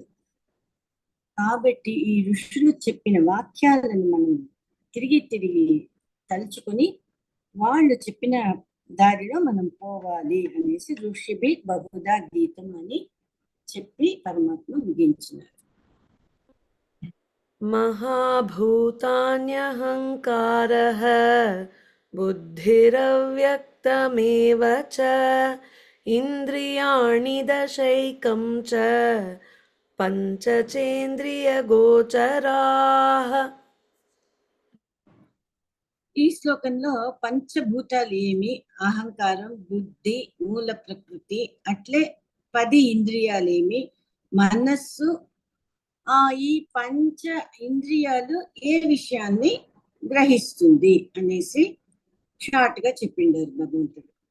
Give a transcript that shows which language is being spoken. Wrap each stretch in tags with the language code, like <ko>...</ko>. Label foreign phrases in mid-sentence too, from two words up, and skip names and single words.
<te>కాబట్టి ఈ ఋషులు చెప్పిన వాక్యాలను మనం తిరిగి తిరిగి తలుచుకొని వాళ్ళు చెప్పిన దారిలో మనం పోవాలి అనేసి</te> <sa>ఋషిభి బహుదా గీతం</sa> <te>అని చెప్పి పరమాత్మ ముగించినారు.</te> <sa>महाभूतान्यहङ्कारः बुद्धिरव्यक्तमेव च इन्द्रियाणि दशैकं च పంచచేంద్రియగోచరాః.</sa> <te>ఈ శ్లోకంలో పంచభూతాలు ఏమి, అహంకారం, బుద్ధి, మూల ప్రకృతి, అట్లే 10 ఇంద్రియాలేమి, మనస్సు, ఈ పంచ ఇంద్రియాలు ఏ విషయాన్ని గ్రహిస్తుంది అనేసి షార్ట్ గా చెప్పిండారు భగవంతుడు.</te>